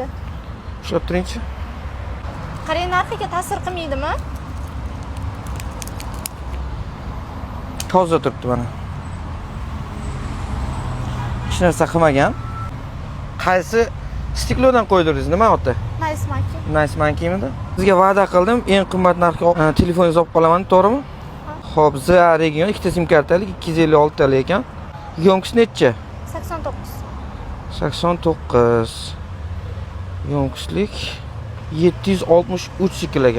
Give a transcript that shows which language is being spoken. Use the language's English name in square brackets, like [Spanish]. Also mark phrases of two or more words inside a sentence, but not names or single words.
[Uzbek] Ushlab turingchi. Qarang, narxiga ta'sir qilmaydimi? Toza turibdi mana. Hech narsa qilmagan. Qaysi stiklodan qo'ydiringiz? Nima oti? Nice monkey. Nice Monkey-midi? Sizga va'da qildim, eng qimmat narxga telefoningizni olib qolaman, to'g'rimi? Xo'p, ZA region ikkita sim kartalik 256 talik ekan. Yomkisi necha? 89. 89. Yomkislik 763 sikl ekan.